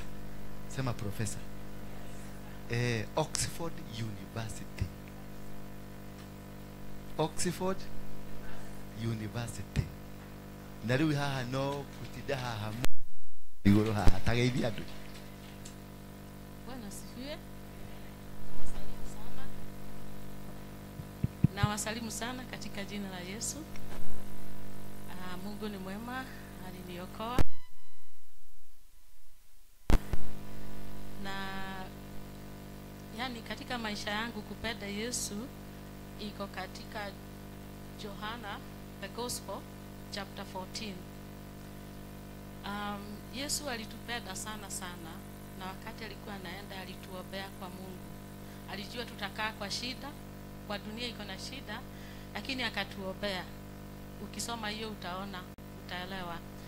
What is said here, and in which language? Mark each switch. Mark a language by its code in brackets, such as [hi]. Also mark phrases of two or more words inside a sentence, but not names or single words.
[sw] Sema professor. Oxford University. Oxford University. [ki] Nariu haha no kutida haha igoro haha tagaithi andu. [sw] Bwana sifiwe. Wasalimu sana. Na wasalimu sana katika jina la Yesu. Mungu ni mwema, aliniokoa. Na yani katika maisha yangu kupenda Yesu iko katika Johana [en] the Gospel chapter 14. [sw] Yesu alitupenda sana sana, na wakati alikuwa anaenda alituombea kwa Mungu. Alijua tutakaa kwa shida, kwa dunia iko na shida, lakini akatuombea. Ukisoma hiyo utaona, utaelewa.